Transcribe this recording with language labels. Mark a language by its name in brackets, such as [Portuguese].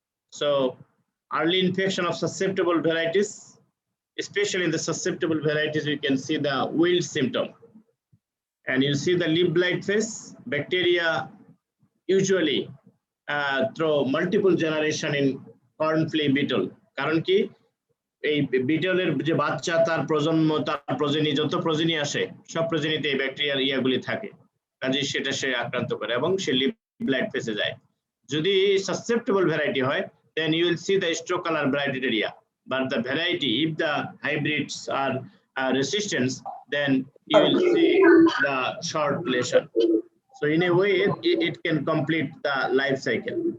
[English] So early infection of susceptible varieties, especially in the susceptible varieties, we can see the wilt symptom. And you see the leaf blight phase. Bacteria usually through multiple generation in corn flea beetle. [Bangla] কারণ কি এই বিটলের যে বাচ্চা তার প্রজন্ম তার প্রজনী যত প্রজনী আসে সব প্রজনীতে এই ব্যাকটেরিয়ার ইয়াগুলি থাকে, কাজে সেটা সে আক্রান্ত করে এবং সে লিভ ব্লাইট ফেসে যায়। যদি সাসেপ্টেবল ভ্যারাইটি হয়, [English] then you will see the straw color blighted area. But the variety, if the hybrids are resistant, then you will see the short lesion. So in a way, it can complete the life cycle.